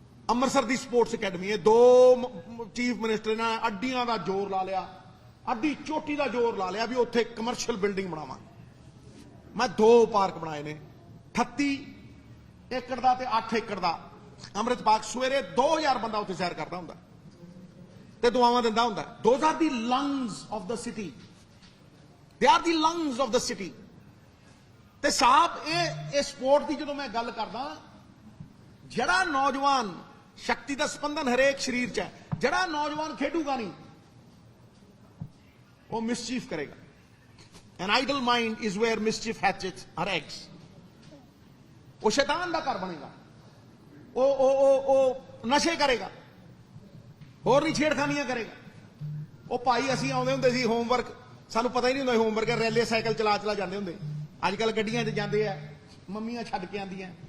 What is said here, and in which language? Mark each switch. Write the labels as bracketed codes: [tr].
[pa] ਅੰਮ੍ਰਿਤਸਰ ਦੀ sports academy, ਇਹ 2 chief minister ਨੇ ਅੱਡੀਆਂ ਦਾ ਜ਼ੋਰ ਲਾ ਲਿਆ, ਅੱਡੀ ਚੋਟੀ ਦਾ ਜ਼ੋਰ ਲਾ ਲਿਆ ਵੀ ਉੱਥੇ ਕਮਰਸ਼ੀਅਲ ਬਿਲਡਿੰਗ ਬਣਾਵਾਂਗੇ। ਮੈਂ 2 ਪਾਰਕ ਬਣਾਏ ਨੇ, 38 ਏਕੜ ਦਾ ਤੇ 8 ਏਕੜ ਦਾ। ਅੰਮ੍ਰਿਤ ਪਾਰਕ ਸਵੇਰੇ 2000 ਬੰਦਾ ਉੱਥੇ ਸੈਰ ਕਰਦਾ ਹੁੰਦਾ ਤੇ ਦੁਆਵਾਂ ਦਿੰਦਾ ਹੁੰਦਾ। [en] Those are the lungs of the city. They are the lungs of the city. [pa] ਤੇ ਸਾਹਿਬ ਇਹ ਸਪੋਰਟ ਦੀ ਜਦੋਂ ਮੈਂ ਗੱਲ ਕਰਦਾ, ਜਿਹੜਾ ਨੌਜਵਾਨ, ਸ਼ਕਤੀ ਦਾ ਸਪੰਦਨ ਹਰੇਕ ਸਰੀਰ 'ਚ ਹੈ, ਜਿਹੜਾ ਨੌਜਵਾਨ ਖੇਡੂਗਾ ਨਹੀਂ ਉਹ ਮਿਸਚੀਫ ਕਰੇਗਾ। [en] An idle mind is where mischief hatches her eggs. [pa] ਉਹ ਸ਼ੈਤਾਨ ਦਾ ਘਰ ਬਣੇਗਾ, ਉਹ ਨਸ਼ੇ ਕਰੇਗਾ, ਹੋਰ ਨਹੀਂ ਛੇੜਖਾਨੀਆਂ ਕਰੇਗਾ। ਉਹ ਭਾਈ ਅਸੀਂ ਆਉਂਦੇ ਹੁੰਦੇ ਸੀ ਹੋਮਵਰਕ, ਸਾਨੂੰ ਪਤਾ ਹੀ ਨਹੀਂ ਹੁੰਦਾ ਹੋਮਵਰਕ, ਰੈਲੇ ਸਾਈਕਲ ਚਲਾ ਜਾਂਦੇ ਹੁੰਦੇ। ਅੱਜ ਕੱਲ ਗੱਡੀਆਂ 'ਚ ਜਾਂਦੇ ਆ, ਮੰਮੀਆਂ ਛੱਡ ਕੇ ਆਉਂਦੀਆਂ,